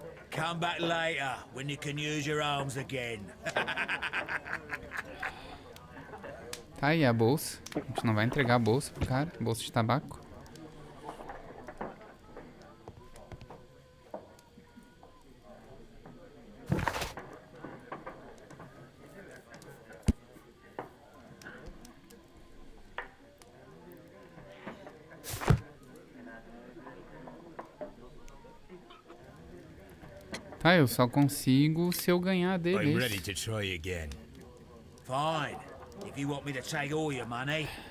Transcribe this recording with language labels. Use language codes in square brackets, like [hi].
[en] Come back later, when you can use your arms again. [pt] Tá aí a bolsa. A gente não vai entregar a bolsa pro cara. Bolsa de tabaco. Tá, eu só consigo se eu ganhar [en] I'm ready [pt] deles. [en] to try again. Fine, if you want me to take all your money.